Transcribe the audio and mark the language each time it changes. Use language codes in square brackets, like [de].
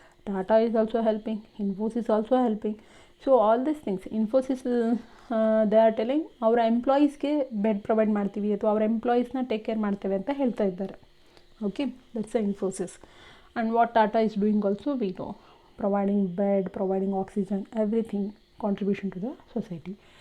[en] Tata is also helping, Infosys also helping. So all these things, Infosys they are telling our employees [kn] ಗೆ bed provide ಮಾಡ್ತೀವಿ ಅಥವಾ ಅವ್ರ ಎಂಪ್ಲಾಯೀಸ್ನ take care ಮಾಡ್ತೇವೆ ಅಂತ ಹೇಳ್ತಾ ಇದ್ದಾರೆ. [en] Okay, that's a Infosys. and what Tata is doing also we know, providing bed, providing oxygen, everything contribution to the society.